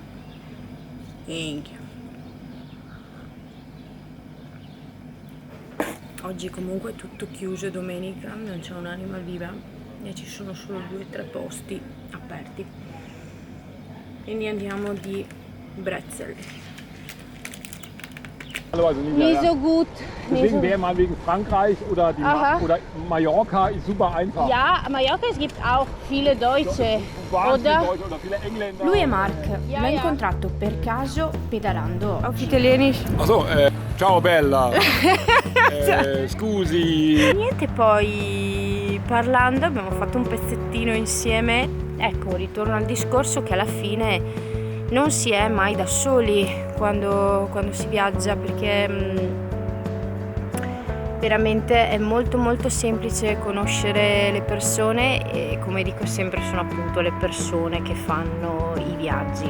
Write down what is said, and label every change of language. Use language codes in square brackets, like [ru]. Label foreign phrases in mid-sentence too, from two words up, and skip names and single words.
[it] Minchia. Oggi comunque è tutto chiuso, domenica, non c'è un'anima viva e ci sono solo 2 o 3 posti aperti. Quindi andiamo di Brezel. [de] Nicht so gut. Deswegen wäre mal wegen Frankreich oder, oder Mallorca ist super einfach. Ja, Mallorca es gibt auch viele Deutsche, Wahnsinnig oder? Deutsche oder viele Engländer. [it] Lui è Mark, l'ho incontrato per caso pedalando. [de] Auf Italienisch. Achso, [it] ciao bella! Scusi! Niente, poi parlando abbiamo fatto un pezzettino insieme. Ecco, ritorno al discorso che alla fine non si è mai da soli quando si viaggia, perché veramente è molto molto semplice conoscere le persone e, come dico sempre, sono appunto le persone che fanno i viaggi.